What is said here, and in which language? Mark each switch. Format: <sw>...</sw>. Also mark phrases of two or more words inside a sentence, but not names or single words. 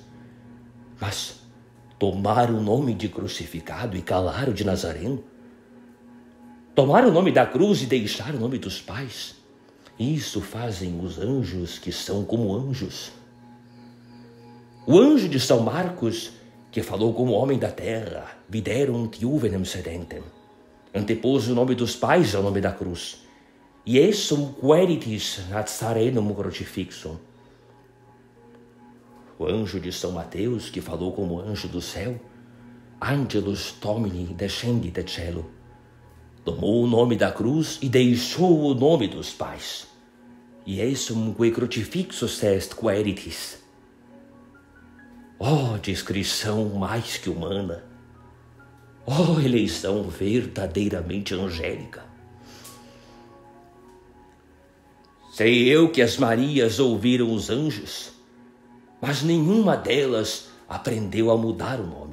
<pt>Mas tomar o nome de crucificado e calar o de Nazareno, tomar o nome da cruz e deixar o nome dos pais, isso fazem os anjos que são como anjos. O anjo de São Marcos, que falou como homem da terra,</pt> <la>viderunt juvenem sedentem,</la> <pt>antepôs o nome dos pais ao nome da cruz,</pt> <la>Iesum queritis Nazarenum crucifixum.</la> <pt>O anjo de São Mateus, que falou como anjo do céu,</pt> <la>Angelus Domini descendit cielo,</la> <pt>tomou o nome da cruz e deixou o nome dos pais.</pt> <la>Iesum que crucifixus est queritis.</la> <pt>Oh, descrição mais que humana! Oh, eleição verdadeiramente angélica! Sei eu que as Marias ouviram os anjos, mas nenhuma delas aprendeu a mudar o nome.</pt>